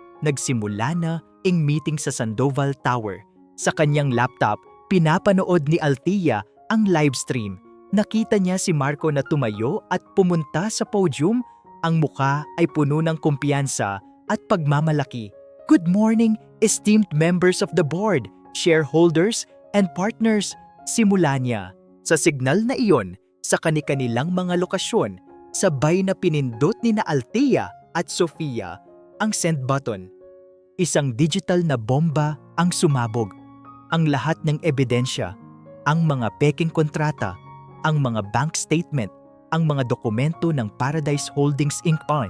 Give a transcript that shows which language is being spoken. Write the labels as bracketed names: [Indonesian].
[Filipino] Nagsimula na ang meeting sa Sandoval Tower. Sa kanyang laptop, pinapanood ni Althea ang livestream. Nakita niya si Marco na tumayo at pumunta sa podium. Ang mukha ay puno ng kumpiyansa at pagmamalaki. [English] Good morning, esteemed members of the board, shareholders, and partners. [Filipino] Simula niya. Sa signal na iyon, sa kani-kanilang mga lokasyon, sabay na pinindot ni na Althea at Sofia ang send button. Isang digital na bomba ang sumabog. Ang lahat ng ebidensya, ang mga peking kontrata, ang mga bank statement, ang mga dokumento ng Paradise Holdings Inc.